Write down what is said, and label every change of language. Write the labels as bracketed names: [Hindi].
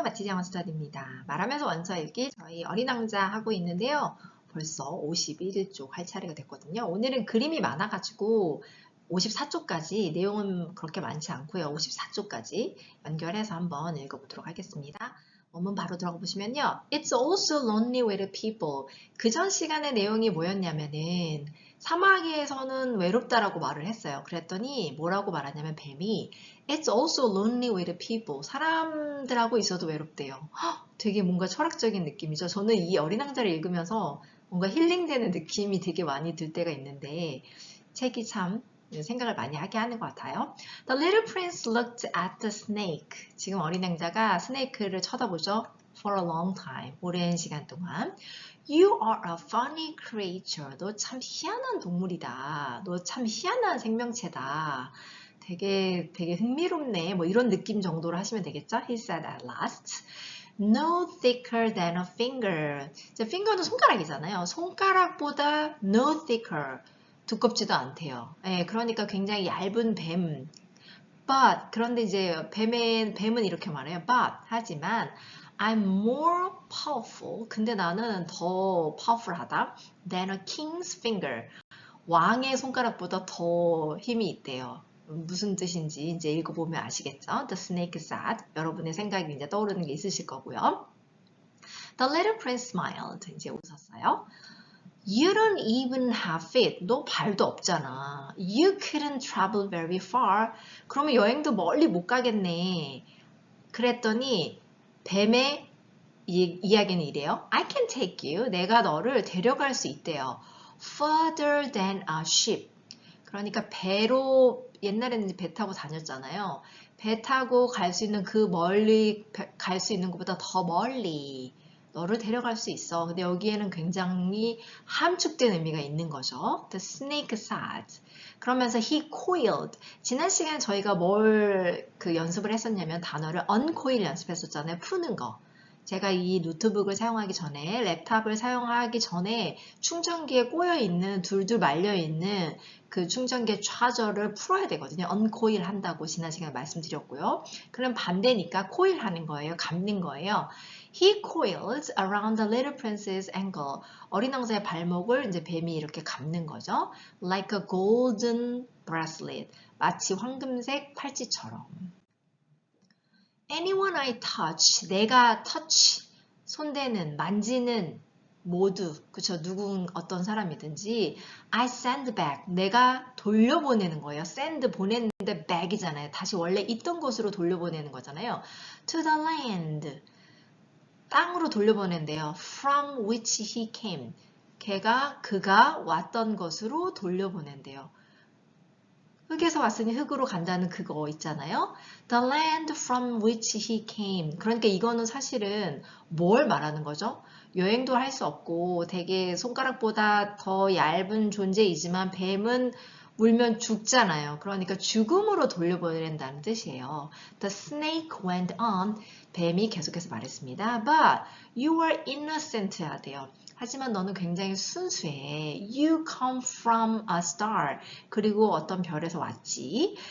[Korean] 마티즈 영어 스터디입니다. 말하면서 원서 읽기 저희 어린 왕자 하고 있는데요. 벌써 51쪽 할 차례가 됐거든요. 오늘은 그림이 많아가지고 54쪽까지 내용은 그렇게 많지 않고요. 54쪽까지 연결해서 한번 읽어보도록 하겠습니다. 원문 바로 들어가 보시면요. [English] It's also lonely with people. [Korean] 그전 시간의 내용이 뭐였냐면은 사마귀에서는 외롭다라고 말을 했어요. 그랬더니 뭐라고 말하냐면 뱀이 [English] It's also lonely with people. [Korean] 사람들하고 있어도 외롭대요. 헉, 되게 뭔가 철학적인 느낌이죠. 저는 이 어린 왕자를 읽으면서 뭔가 힐링되는 느낌이 되게 많이 들 때가 있는데 책이 참 생각을 많이 하게 하는 것 같아요. [English] The little prince looked at the snake. [Korean] 지금 어린 왕자가 스네이크를 쳐다보죠. [English] For a long time. [Korean] 오랜 시간 동안. [English] You are a funny creature. [Korean] 너 참 희한한 동물이다. 너 참 희한한 생명체다. 되게 흥미롭네. 뭐 이런 느낌 정도로 하시면 되겠죠? [English] He said at last. No thicker than a finger. [Korean] 이제 finger는 손가락이잖아요. 손가락보다 [English] no thicker. [Korean] 두껍지도 않대요. 예, 그러니까 굉장히 얇은 뱀. But 그런데 이제 뱀은 이렇게 말해요. [English] But [Korean] 하지만 [English] I'm more powerful. [Korean] 근데 나는 더 powerful하다. [English] Than a king's finger. [Korean] 왕의 손가락보다 더 힘이 있대요. 무슨 뜻인지 이제 읽어보면 아시겠죠? [English] The snake said. [Korean] 여러분의 생각이 이제 떠오르는 게 있으실 거고요. [English] The little prince smiled. [Korean] 이제 웃었어요. [English] You don't even have feet. [Korean] 너 발도 없잖아. [English] You couldn't travel very far. [Korean] 그러면 여행도 멀리 못 가겠네. 그랬더니 뱀의 이야기는 이래요. [English] I can take you. [Korean] 내가 너를 데려갈 수 있대요. [English] Further than a ship. [Korean] 그러니까 배로 옛날에는 배 타고 다녔잖아요. 배 타고 갈 수 있는 그 멀리 갈 수 있는 것보다 더 멀리 너를 데려갈 수 있어. 근데 여기에는 굉장히 함축된 의미가 있는 거죠. [English] The snake said. [Korean] 그러면서 [English] he coiled. [Korean] 지난 시간에 저희가 뭘 연습을 했었냐면 단어를 uncoil 연습했었잖아요. 푸는 거. 제가 이 노트북을 사용하기 전에 랩탑을 사용하기 전에 충전기에 꼬여있는 둘둘 말려있는 그 충전기의 차저를 풀어야 되거든요. 언코일 한다고 지난 시간에 말씀드렸고요. 그럼 반대니까 코일 하는 거예요. 감는 거예요. [English] He coiled around the little prince's ankle. [Korean] 어린 왕자의 발목을 이제 뱀이 이렇게 감는 거죠. [English] Like a golden bracelet. [Korean] 마치 황금색 팔찌처럼. [English] Anyone I touch, [Korean] 내가 touch, 손대는, 만지는 모두, 그쵸? 어떤 사람이든지 [English] I send back, [Korean] 내가 돌려보내는 거예요. send, 보내는데 back이잖아요. 다시 원래 있던 곳으로 돌려보내는 거잖아요. [English] To the land, [Korean] 땅으로 돌려보낸대요. [English] From which he came, [Korean] 그가 왔던 것으로 돌려보낸대요. 흙에서 왔으니 흙으로 간다는 그거 있잖아요. [English] The land from which he came. [Korean] 그러니까 이거는 사실은 뭘 말하는 거죠? 여행도 할 수 없고 되게 손가락보다 더 얇은 존재이지만 뱀은 물면 죽잖아요. 그러니까 죽음으로 돌려보낸다는 뜻이에요. [English] The snake went on. [Korean] 뱀이 계속해서 말했습니다. [English] But you are innocent [Korean] 하대요. 하지만 너는 굉장히 순수해. [English] You come from a star. [Korean] 그리고 어떤 별에서 왔지.